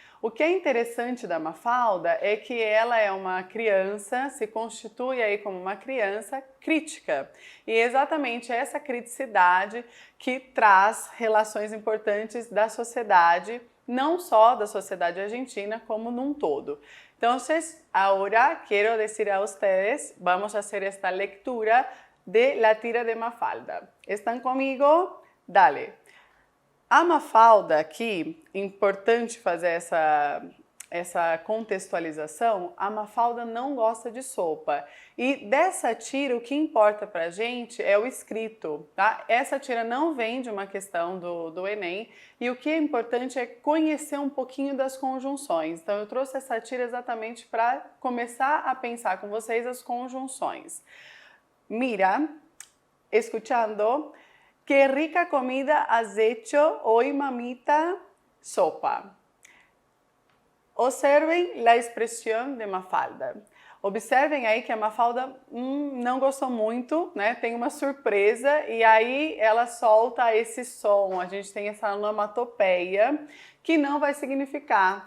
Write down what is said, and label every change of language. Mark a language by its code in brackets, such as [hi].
[pt] O que é interessante da Mafalda é que ela é uma criança, se constitui aí como uma criança crítica. E é exatamente essa criticidade que traz relações importantes da sociedade, não só da sociedade argentina, como num todo. [es] Entonces, ahora quiero decir a ustedes, vamos a hacer esta lectura de La tira de Mafalda. ¿Están conmigo? Dale. [pt] A Mafalda aqui, importante fazer essa contextualização, a Mafalda não gosta de sopa. E dessa tira, o que importa pra gente é o escrito, tá? Essa tira não vem de uma questão do Enem, e o que é importante é conhecer um pouquinho das conjunções. Então eu trouxe essa tira exatamente para começar a pensar com vocês as conjunções. [es] Mira, escuchando... ¡Qué rica comida has hecho hoy, mamita! Sopa. [pt] Observem a expressão de Mafalda. Observem aí que a Mafalda não gostou muito, né? Tem uma surpresa e aí ela solta esse som. A gente tem essa onomatopeia que não vai significar.